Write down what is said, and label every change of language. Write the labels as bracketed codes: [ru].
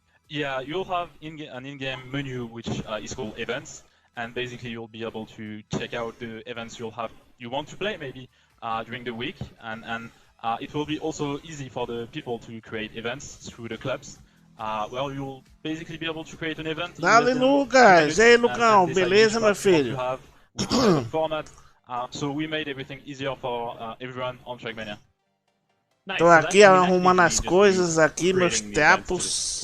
[en] Yeah, you'll have an in-game menu which is called events, and basically you'll be able to check out the events you want to play maybe during the week, and it will be also easy for the people to create events through the clubs. Well, you'll basically be able to create an event. [pt] Dale, Lucas! Ei, Lucão, beleza, meu filho? [en] Format. So we made everything easier for everyone on Trackmania. Nice. [pt] Tô aqui arrumando as coisas aqui, meus tempos,